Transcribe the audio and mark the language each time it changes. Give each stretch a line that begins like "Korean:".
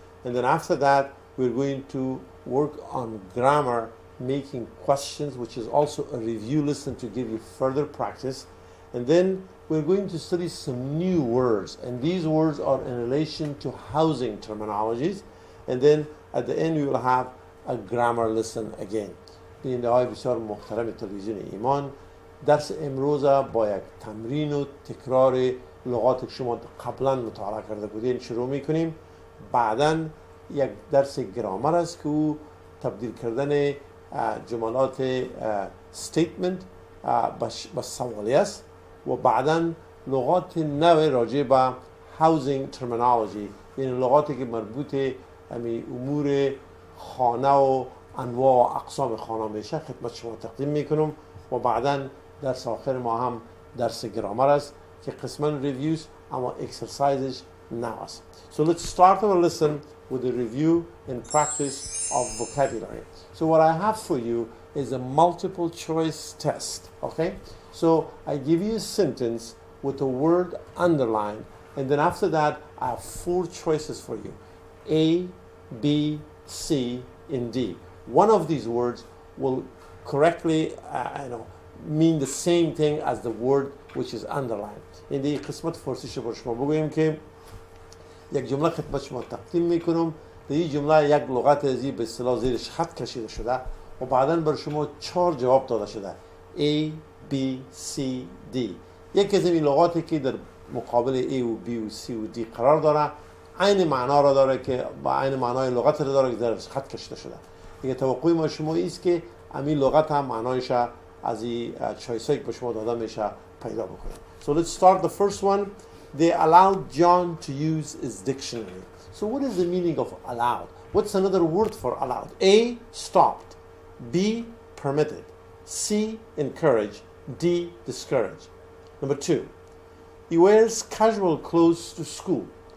English: And then after that, we're going to work on grammar, making questions, which is also a review lesson to give you further practice. And then we're going to study some new words. And these words are in relation to housing terminologies. And then at the end, we will have a grammar lesson again.
Persian: بیننده های بسیار محترم تلویزیون ایمان، درس امروز با یک تمرین و تکرار لغات که شما قبلا مطالعه کرده بودین شروع میکنیم. بعداً یک درس گرامر است که او تبدیل کردن جملات statement به سوالی است و بعداً لغات نو راجع به housing terminology، یعنی لغاتی که مربوط امور خانه و انواع و اقسام خانه میشه خدمت شما تقدیم میکنم و بعداً درس آخر ما هم درس گرامر است که قسما ریویوز اما اکسرسایزش نو است.
English: So let's start our lesson with a review and practice of vocabulary. So what I have for you is a multiple choice test. Okay? So I give you a sentence with a word underlined, and then after that I have 4 choices for you: A, B, C, and D. One of these words will correctly mean the same thing as the word which is underlined.
Persian: این دیگه قسمت فارسیش برای شما بگویم که یک جمله خدمت شما تقدیم میکنم. در این جمله یک لغت ازی به اصطلاح زیرش خط کشیده شده و بعداً برای شما 4 جواب داده شده: A, B, C, D. یک از این لغاتی که در مقابل A و B و C و D قرار داره عین معنا را داره که با عین معنای لغت را داره که درش خط کشیده شده. دیگه توقع ما شما است که همین لغت هم معنایش از این چایسایی که به شما داده میشه پیدا بکنید.
English: So let's start the first one. They allowed John to use his dictionary. So what is the meaning of allowed? What's another word for allowed? A, stopped. B, permitted. C, encouraged. D, discouraged. Number 2, he wears casual clothes to school.